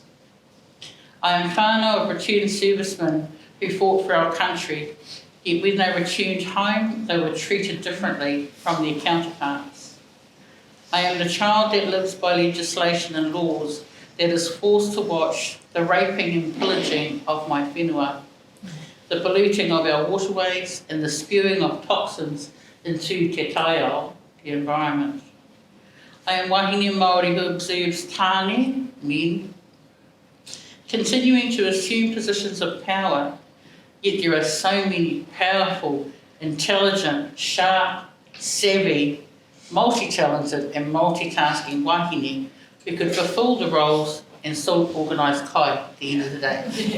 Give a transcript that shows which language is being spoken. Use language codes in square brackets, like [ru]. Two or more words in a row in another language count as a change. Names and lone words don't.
[en] I am whānau of returned servicemen who fought for our country, yet when they returned home, they were treated differently from their counterparts. I am the child that lives by legislation and laws that is forced to watch the raping and pillaging of my whenua, the polluting of our waterways and the spewing of toxins into [mi] te taiao, [en] the environment. I am [mi] wahine Māori [en] who observes tāne, men, continuing to assume positions of power, yet there are so many powerful, intelligent, sharp, savvy, multi-talented and multitasking wahine who could fulfil the roles and still organise kai at the end of the day.